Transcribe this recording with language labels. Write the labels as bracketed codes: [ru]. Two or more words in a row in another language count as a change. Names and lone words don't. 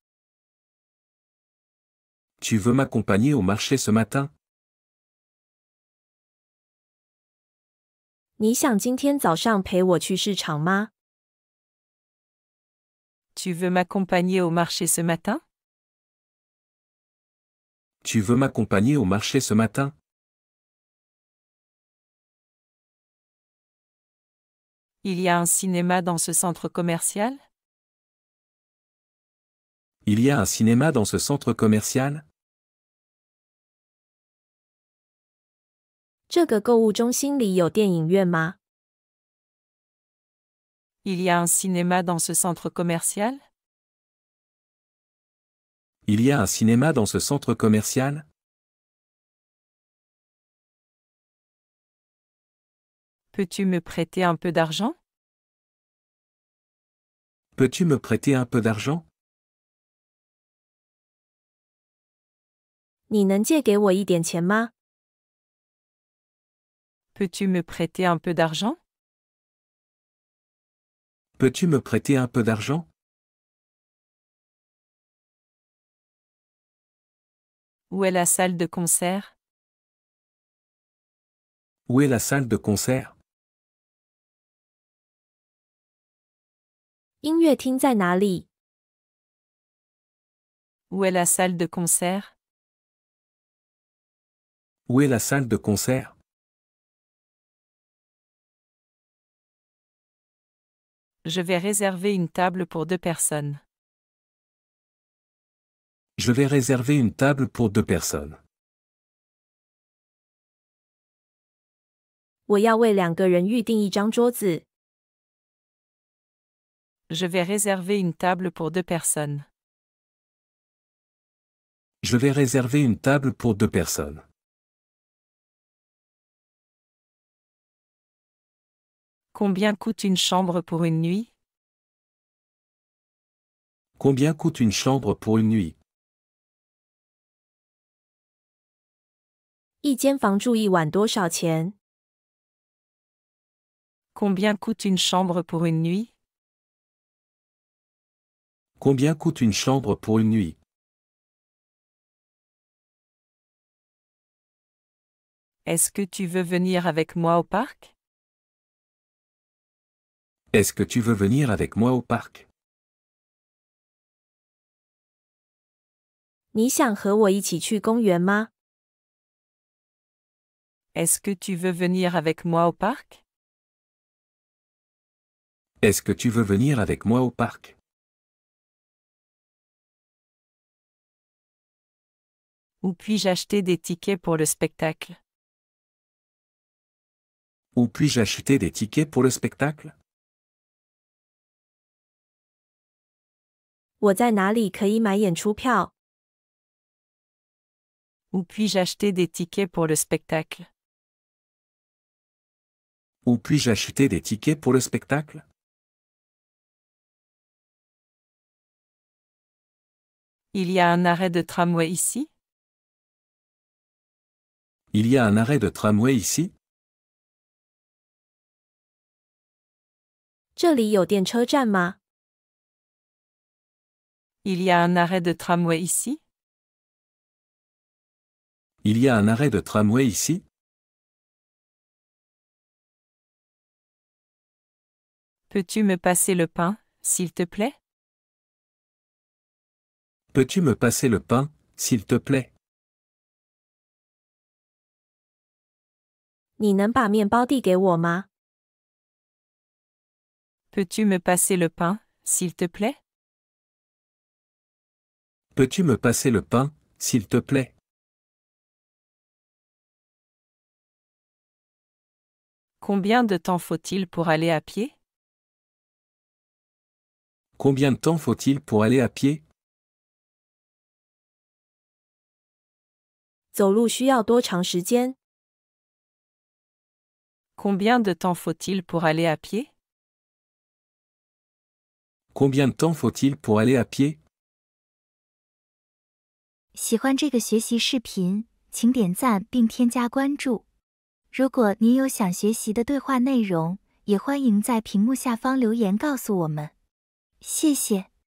[fr] Tu veux m'accompagner au marché ce matin? [zh] 你想今天早上陪我去市场吗？ [fr] Tu veux m'accompagner au marché ce matin? Tu veux m'accompagner au marché ce matin? Il y a un cinéma dans ce centre commercial? Il y a un cinéma dans ce centre commercial? [zh] 这个购物中心里有电影院吗？ [fr] Il y a un cinéma dans ce centre commercial? Il y a un cinéma dans ce centre commercial? Peux-tu me prêter un peu d'argent? Peux-tu me prêter un peu d'argent? [zh] 你能借给我一点钱吗？ [fr] Peux-tu me prêter un peu d'argent? Peux-tu me prêter un peu d'argent? Où est la salle de concert? Où est la salle de concert? [zh] 音乐厅在哪里？ [fr] Où est la salle de concert? Où est la salle de concert? Je vais réserver une table pour 2 personnes. Je vais réserver une table pour 2 personnes. [zh] 我要为2个人预订一张桌子。 [fr] Je vais réserver une table pour 2 personnes. Je vais réserver une table pour 2 personnes. Combien coûte une chambre pour une nuit? Combien coûte une chambre pour une nuit? [zh] 一间房住一晚多少钱？ [fr] Combien coûte une chambre pour une nuit? Combien coûte une chambre pour une nuit? Est-ce que tu veux venir avec moi au parc? Est-ce que tu veux venir avec moi au parc? [zh] 你想和我一起去公园吗？ [fr] Est-ce que tu veux venir avec moi au parc? Est-ce que tu veux venir avec moi au parc? Où puis-je acheter des tickets pour le spectacle? Où puis-je acheter des tickets pour le spectacle? [zh] 我在哪里可以买演出票？ [fr] Où puis-je acheter des tickets pour le spectacle? Où puis-je acheter des tickets pour le spectacle? Il y a un arrêt de tramway ici? Il y a un arrêt de tramway ici? [zh] 这里有电车站吗？ [fr] Il y a un arrêt de tramway ici? Il y a un arrêt de tramway ici? Peux-tu me passer le pain, s'il te plaît? Peux-tu me passer le pain, s'il te plaît? [zh] 你能把面包递给我吗？ [fr] Peux-tu me passer le pain, s'il te plaît? Peux-tu me passer le pain, s'il te plaît? Combien de temps faut-il pour aller à pied? Combien de temps faut-il pour aller à pied? [zh] 走路需要多长时间？ [fr] Combien de temps faut-il pour aller à pied? Combien de temps faut-il pour aller à pied? [zh] 喜欢这个学习视频，请点赞并添加关注。如果您有想学习的对话内容，也欢迎在屏幕下方留言告诉我们。谢谢。